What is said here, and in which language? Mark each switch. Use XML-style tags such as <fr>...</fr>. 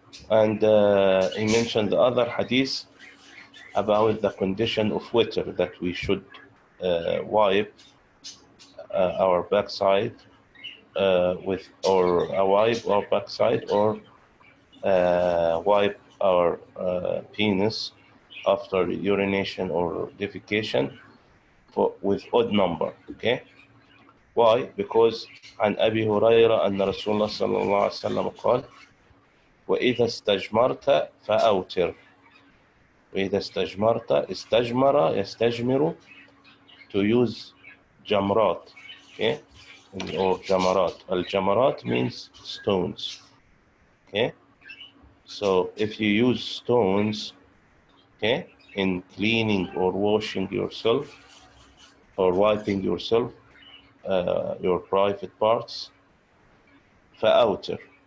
<en>And he mentioned the other hadith about the condition of water, that we should wipe our backside with, or wipe our backside, or wipe our penis after urination or defecation with odd number. Okay? Why?</en> <ar>Because عن أبي هريرة أن رسول الله صلى الله عليه وسلم قال وإذا استجمرت فأوتر. وإذا استجمرت,</ar> <en>استجمر يستجمر, to use jamrat, okay, or jamarat. Al-jamarat means stones. Okay, so if you use stones, okay, in cleaning or washing yourself or wiping yourself, your private parts, فأوتر.</en>